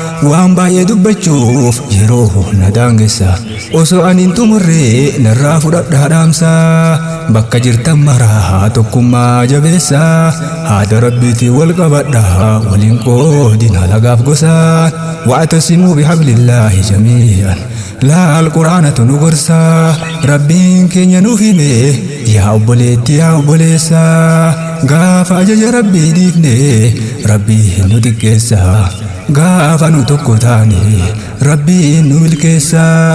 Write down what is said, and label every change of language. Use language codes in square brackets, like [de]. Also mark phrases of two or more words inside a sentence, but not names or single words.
[om] Waan baay'ee dubbachuuf yeroo na daangessa. Osoo ani hin xumurree narraa fudhadhaa dhaamsa. Bakka jirtan maraa tokkummaa jabeessa. Haada Rabbiitiin wal qabadhaa, waliin qoodina lagaaf gosa. [ar] واعتصموا بحبل الله جميعا [om] Laal Qur'aanatu nu gorsa, Rabbiin keenya nuuf hime. Yaa obboleetti, yaa obboleessa, gaafa ajaja Rabbii dhiifne, Rabbii nu xiqqeessa. Gaafa nu tokko taane, Rabbiin nu milkeessa.